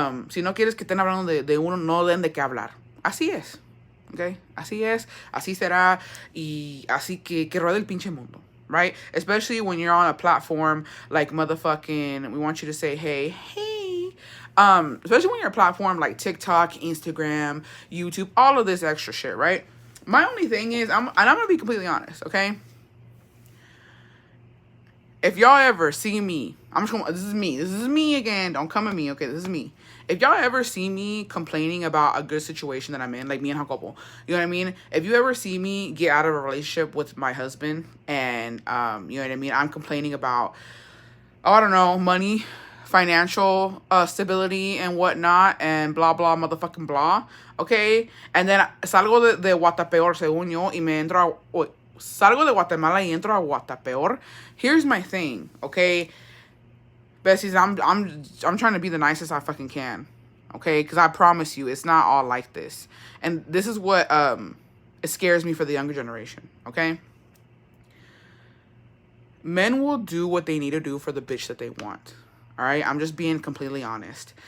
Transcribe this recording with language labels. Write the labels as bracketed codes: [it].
[es] Si no quieres que estén hablando de uno, no den de qué hablar. Así es, okay? Así es, así será, y así que ruede el pinche mundo, right? [en] Especially when you're on a platform like motherfucking, we want you to say, hey. Especially when you're a platform like TikTok, Instagram, YouTube, all of this extra shit, right? My only thing is, I'm gonna be completely honest, okay? If y'all ever see me, this is me again, don't come at me, okay? This is me. If y'all ever see me complaining about a good situation that I'm in, like me and Jacopo, you know what I mean? If you ever see me get out of a relationship with my husband and, you know what I mean? I'm complaining about, I don't know, money, financial stability and whatnot, and blah, blah, motherfucking blah, okay? And then [es] salgo de Guatapeor, según yo, y me entro salgo de Guatemala y entro a Guatapeor. [en] Here's my thing, okay? Bessies, I'm trying to be the nicest I fucking can, okay? Because I promise you, it's not all like this. And this is what it scares me for the younger generation, okay? Men will do what they need to do for the bitch that they want. All right, I'm just being completely honest.